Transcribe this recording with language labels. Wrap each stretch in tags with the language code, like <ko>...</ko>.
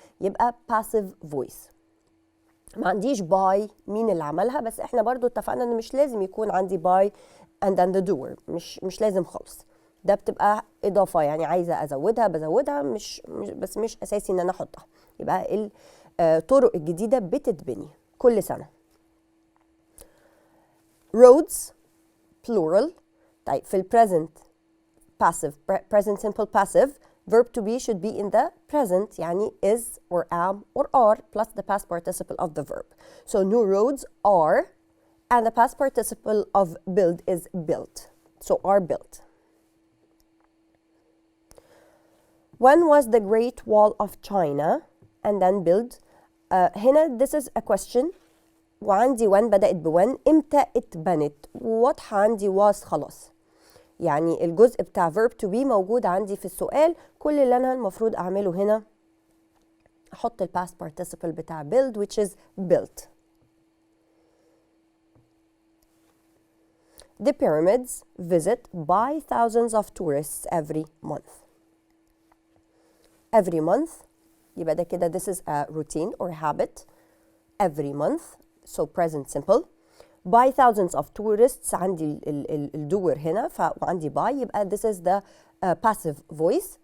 <ar>يبقى passive voice. ما عنديش by مين اللي عملها، بس احنا برضو اتفقنا ان مش لازم يكون عندي by</ar> <en>and then the doer.</en> <ar>مش لازم خالص. ده بتبقى اضافه، يعني عايزه ازودها بزودها، بس مش اساسي ان انا احطها. يبقى الطرق الجديده بتتبني كل سنه.</ar> <en>roads plural.</en> <ar>طيب في</ar> <en>present passive present simple passive verb to be should be in the present،</en> <ar>يعني</ar> <en>is or am or are plus the past participle of the verb. So new roads are and the past participle of build is built. So are built. When was the Great Wall of China and then built?</en> <ar>هنا</ar> <en>this is a question</en> <ar>وعندي when بدأت بوين. امتى اتبنت؟ واضحة عندي was خلاص. يعني الجزء بتاع verb to be موجود عندي في السؤال. كل اللي أنا المفروض أعمله هنا أحط ال past participle بتاع build</ar> <en>which is built. The pyramids visit by thousands of tourists every month. Every month</en> <ar>يبقى ده كده</ar> <en>this is a routine or habit. Every month, so present simple. By thousands of tourists</en> <ar>عندي الدور هنا وعندي</ar> <en>by</en> <ar>يبقى</ar> <en>this is the passive voice.</en>